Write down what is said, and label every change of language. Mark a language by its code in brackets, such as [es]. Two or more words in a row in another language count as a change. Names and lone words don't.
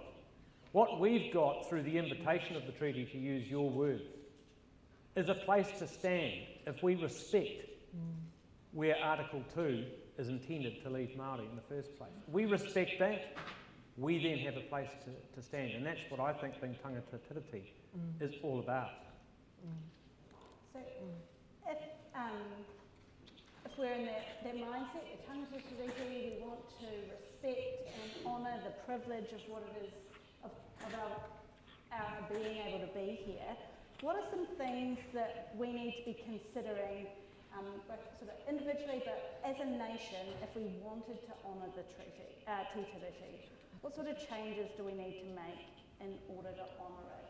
[en] What we've got through the invitation of the treaty, to use your words, is a place to stand if we respect where Article 2 is intended to leave Māori in the first place. We respect that, we then have a place to stand, and that's what I think being [mi] tangata tiriti [en] is all about. So if we're in that mindset, the [mi] tangata tiriti, [en] we want to respect and honour the privilege of what it is, of our being able to be here, what are some things that we need to be considering both sort of individually, but as a nation, if we wanted to honour the treaty, Tiriti, what sort of changes do we need to make in order to honour it?